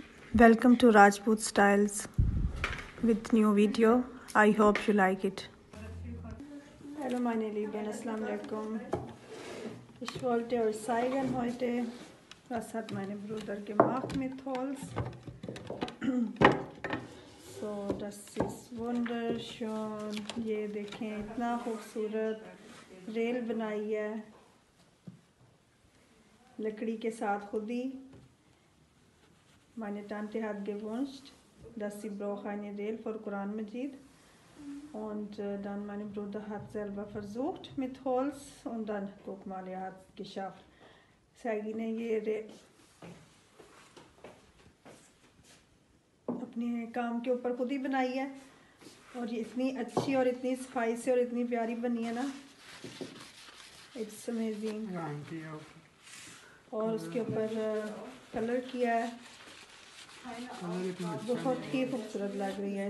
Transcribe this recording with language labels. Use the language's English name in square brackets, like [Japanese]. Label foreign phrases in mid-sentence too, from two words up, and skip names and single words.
[English] Welcome to Rajput Styles with new video. I hope you like it. [German] Hallo meine Lieben, [Arabic] السلام علیکم. [German] Ich wollte euch zeigen heute, was hat mein Bruder gemacht mit Holz. So, das ist wunderschön. [Urdu] یہ دیکھیں اتنا خوبصورت ریل بنائی ہے لکڑی کے ساتھ خود ہی. [German] Meine Tante hat gewünscht, dass sie braucht eine Rail für Koran Majid. Und dann mein Bruder hat selber versucht mit Holz und dann guck mal, er hat es geschafft. [Urdu] Sagi نے یہ اپنے کام کے اوپر خود ہی بنائی ہے اور یہ اتنی اچھی اور اتنی صفائی سے اور اتنی پیاری بنی ہے نا. [English] It's amazing. [Urdu] اور اس کے اوپر کلر کیا ہے، بہت ہی خوبصورت لگ رہی ہے.